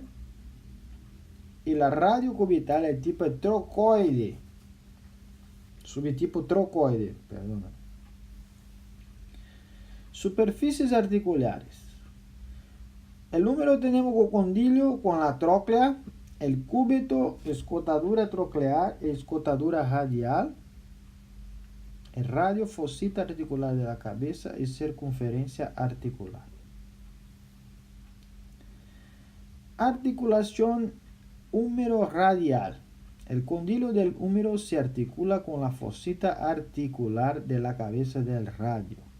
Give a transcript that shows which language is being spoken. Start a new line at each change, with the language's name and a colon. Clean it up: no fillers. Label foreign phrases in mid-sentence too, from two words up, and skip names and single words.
Spanish: Y la radio cubital, el tipo trocoide. Subtipo trocoide, perdona. Superficies articulares. El húmero tenemos cocondilio con la tróclea, el cúbito, escotadura troclear, escotadura radial, el radio, fosita articular de la cabeza y circunferencia articular. Articulación húmero radial. El condilo del húmero se articula con la fosita articular de la cabeza del radio.